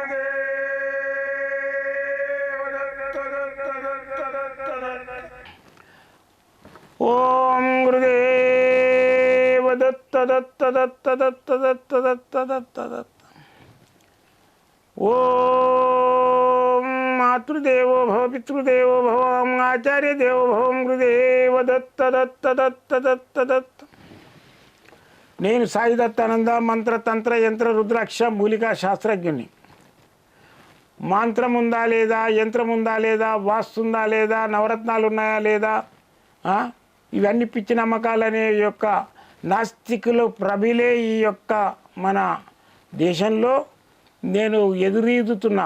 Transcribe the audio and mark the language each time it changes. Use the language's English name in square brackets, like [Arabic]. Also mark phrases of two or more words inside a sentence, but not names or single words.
[Sanskrit] गुरुदेव दत्त दत्त दत्त दत्त दत्त ओम गुरुदेव दत्त दत्त दत्त दत्त दत्त दत्त दत्त दत्त ओम मातृदेवो भव पितृदेवो भव ओम आचार्य देवो भव ओम गुरुदेव दत्त दत्त दत्त दत्त दत्त [Telugu] నేను సాయి దత్తానంద మంత్ర తంత్ర యంత్ర రుద్రాక్ష మూలికా శాస్త్రజ్ఞుని. మంత్రం ఉందా లేదా, యంత్రం ఉందా లేదా, వాస్తు ఉందా లేదా, నవరత్నాలు ఉన్నాయా లేదా, ఇవన్నీ పిచ్చి నమ్మకాలనే యొక్క నాస్తికులు ప్రబిలే ఈ యొక్క మన దేశంలో నేను ఎదురీదుతున్నా.